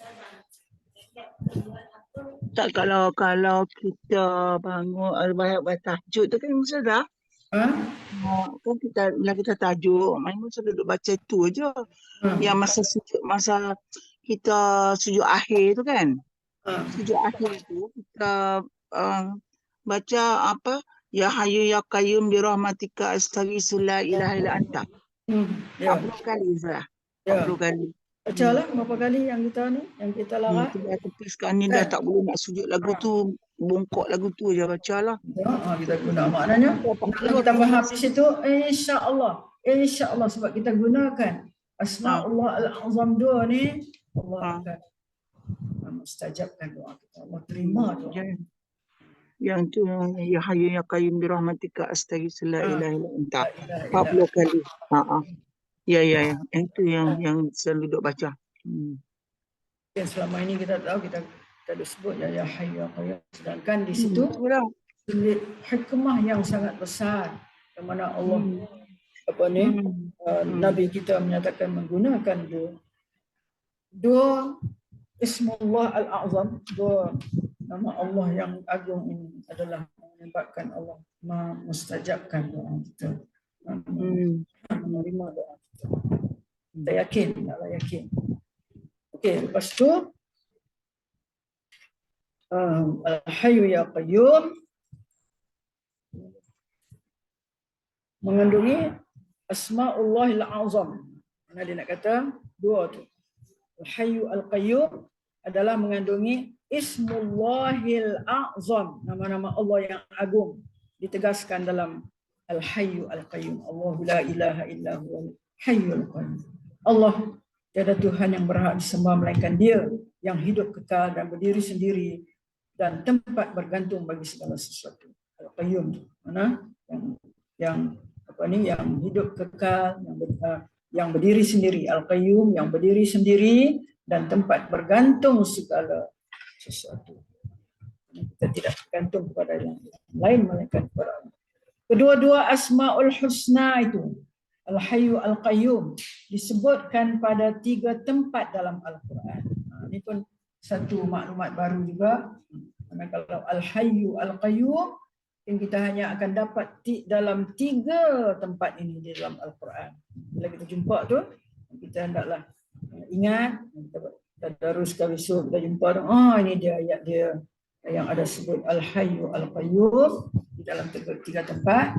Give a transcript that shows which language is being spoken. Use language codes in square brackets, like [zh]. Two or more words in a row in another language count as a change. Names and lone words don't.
[ms] Tak, kalau kita bangun al-bahaya tahajud tu kan Musa dah. Kan kita bila kita tajuk, main Musa duduk baca tu aja. Yang masa kita sujud akhir tu kan. Sujud akhir tu kita baca apa? [ar] يا حي يا قيوم برحمتك أستغيث لا إله إلا أنت. [ms] Ya. 40 kali Zah. Ya. 40 kali. Bacalah berapa kali yang kita larat. Tapi sekarang ni dah tak boleh nak sujud lagu tu, bongkok lagu tu je bacalah. Kita guna maknanya kalau kita faham di situ [ar] إن شاء الله [ms] sebab kita gunakan [ar] أسماء الله الأعظم [ms] dua ni, Allah akan mustajabkan doa kita. Allah terima doa. Yang tu [ar] يا حي يا قيوم برحمتك أستغيث لا إله إلا أنت. لا إله [ms] 40 kali. Ya. Itu yang selalu duk baca. Yang selama ini kita tahu kita sebut [ar] يا حي يا قيوم, [ms] sedangkan di situ hikmah yang sangat besar yang mana Allah Nabi kita menyatakan menggunakan dua [ar] اسم الله الأعظم, [ms] dua nama Allah yang agung ini adalah menyebabkan Allah mustajabkan doa kita, menerima doa kita. Kita yakin, taklah yakin. Okey, lepas tu [ar] الحي يا قيوم [ms] mengandungi [ar] أسماء الله الأعظم. [ms] Mana dia nak kata dua tu. [ar] الحي القيوم [ms] adalah mengandungi [ar] اسم الله الأعظم, [ms] nama-nama Allah yang agung ditegaskan dalam [ar] الحي القيوم. الله لا إله إلا هو الحي القيوم. [ms] Allah tiada Tuhan yang berhak disembah melainkan Dia yang hidup kekal dan berdiri sendiri dan tempat bergantung bagi segala sesuatu. Al-Qayyum mana yang hidup kekal, yang berdiri sendiri. Al-Qayyum yang berdiri sendiri dan tempat bergantung segala sesuatu. Kita tidak bergantung kepada yang lain melainkan kepada Allah. Kedua-dua [ar] أسماء الحسنى [ms] itu, [ar] الحي القيوم, [ms] disebutkan pada 3 tempat dalam Al-Quran. Ini pun satu maklumat baru juga. Karena kalau [ar] الحي القيوم, [ms] kita hanya akan dapat dalam 3 tempat ini di dalam Al-Quran. Bila kita jumpa tu, kita hendaklah ingat, kita teruskan besok kita jumpa tu, ini dia ayat dia yang ada sebut [ar] الحي القيوم [ms] di dalam 3 tempat.